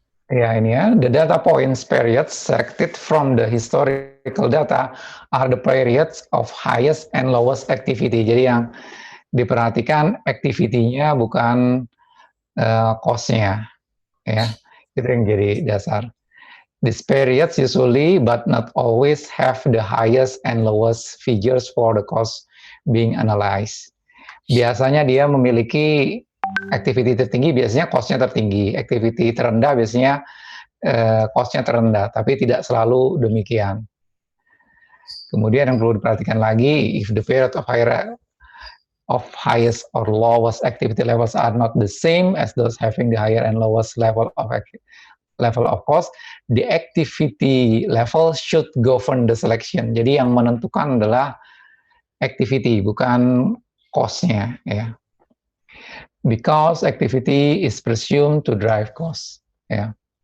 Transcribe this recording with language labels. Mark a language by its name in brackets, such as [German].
[Indonesian] Ya, ini ya, [English] the data points periods selected from the historical data are the periods of highest and lowest activity. [Indonesian] Jadi yang diperhatikan activity-nya bukan cost-nya, ya. Itu yang jadi dasar. [English] These periods usually but not always have the highest and lowest figures for the cost being analyzed. [Indonesian] Biasanya dia memiliki activity tertinggi, biasanya cost-nya tertinggi. Activity terendah biasanya cost-nya terendah, tapi tidak selalu demikian. Kemudian yang perlu diperhatikan lagi, [English] if the period of highest or lowest activity levels are not the same as those having the higher and lowest level of cost, the activity level should govern the selection. [Indonesian] Jadi yang menentukan adalah activity, bukan cost-nya ya. [English] Because activity is presumed to drive cost ya.